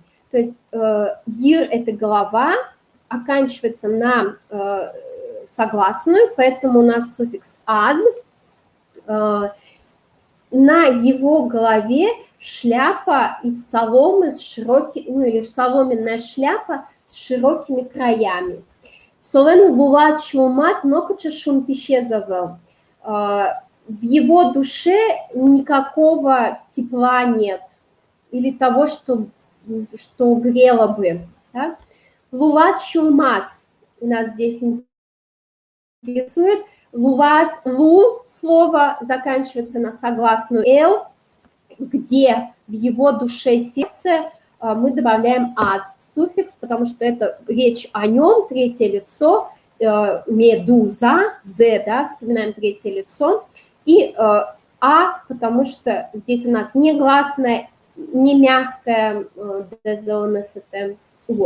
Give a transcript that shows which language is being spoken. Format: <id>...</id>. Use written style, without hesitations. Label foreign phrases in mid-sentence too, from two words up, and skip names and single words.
<ru>То есть ир – это голова, оканчивается на согласную, поэтому у нас суффикс аз. На его голове шляпа из соломы с широкими, ну или соломенная шляпа с широкими краями.</ru> <lez>Солен лулаз шумаз нокуча шум пищезавел.</lez> <ru>В его душе никакого тепла нет или того, что грело бы. Да?</ru> <lez>Лулаз шумаз</lez> <ru>нас здесь интересует. Лулаз, лу, слово заканчивается на согласную эл, где в его душе, сердце мы добавляем аз, суффикс, потому что это речь о нем, третье лицо, медуза, зе, да, вспоминаем третье лицо, и потому что здесь у нас не гласное, не мягкое, вот.</ru>